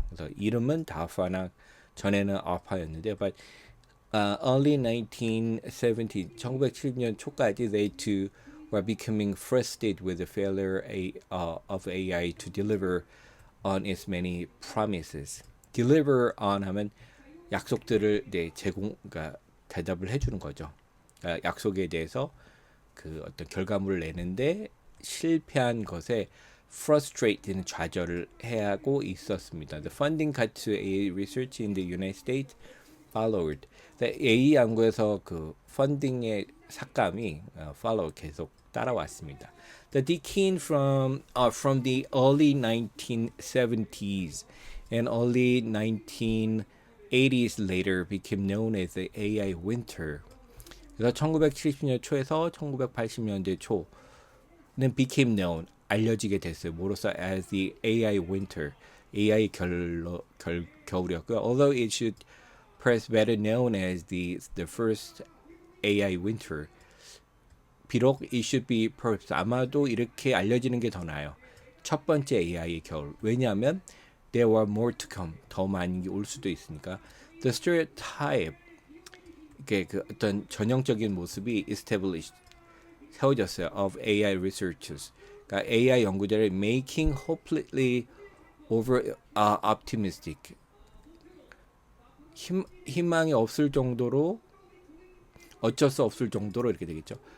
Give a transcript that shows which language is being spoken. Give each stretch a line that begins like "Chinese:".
Korean: 그래서 이름은 다파나 전에는 아파였는데,
English: but early 1970,
Korean: 1970년 초까지
English: they too were becoming frustrated with the failure of AI to deliver on its many promises.
Korean: deliver on 하면 약속들을 그러니까 대답을 해주는 거죠. 그러니까 약속에 대해서 그 어떤 결과물을 내는데 실패한 것에 frustrate는 좌절을 해하고 있었습니다.
English: The funding cut to AI research in the United States followed.
Korean: AI 연구에서 그 펀딩의 삭감이 follow 계속 따라왔습니다.
English: The decline from the early 1970s and early 1980s later became known as the AI winter.
Korean: 그래서 1970년 초에서 1980년대 초는 became known 알려지게 됐어요. 뭐로써
English: as the AI winter,
Korean: AI 겨울이었고요.
English: Although it should perhaps better known as the first AI winter.
Korean: 비록
English: it should be perhaps
Korean: 아마도 이렇게 알려지는 게 더 나아요. 첫 번째 AI의 겨울. 왜냐하면
English: there were more to come.
Korean: 더 많은 게 올 수도 있으니까. The stereotype 이게 그 어떤 전형적인 모습이 established 세워졌어요.
English: Of AI researchers.
Korean: 그러니까 AI 연구자를
English: making hopelessly over optimistic.
Korean: 희망이 없을 정도로 어쩔 수 없을 정도로 이렇게 되겠죠.